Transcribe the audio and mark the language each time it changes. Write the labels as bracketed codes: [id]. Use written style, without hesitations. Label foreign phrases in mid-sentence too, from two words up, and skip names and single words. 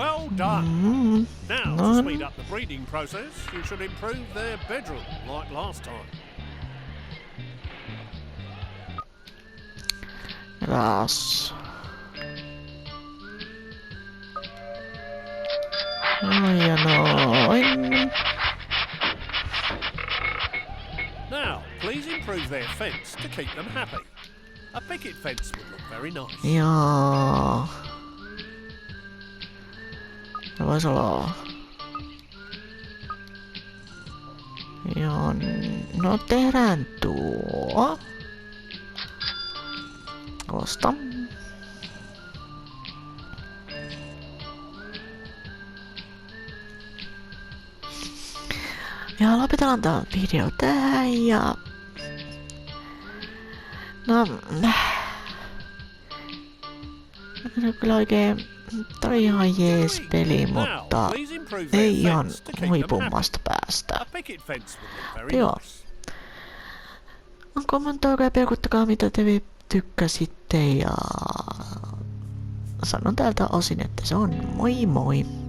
[en] done. Mm. Now, [fi] No. [en] to speed up the breeding process, you should improve their bedroom, like last time. Ras. [fi] Noin ja noin. [en] Now, please improve their fence to keep them happy. A picket fence would look very nice. [fi] Jaa. Se voisi olla. Joo, no tehdään tuo. Osta. Ja lopetellaan tää video tähän ja... No... Se on kyllä oikein... Tää oli ihan jees peli, mutta... [en] Please improve their [fi] Ei ihan [en] fence to keep them [fi] huipummasta päästä. [en] happy. A picket fence would look very [fi] Joo. [en] nice. [fi] Kommentoikaa ja pilkuttakaa mitä te tykkäsitte ja... Sanon tältä osin, että se on moi moi!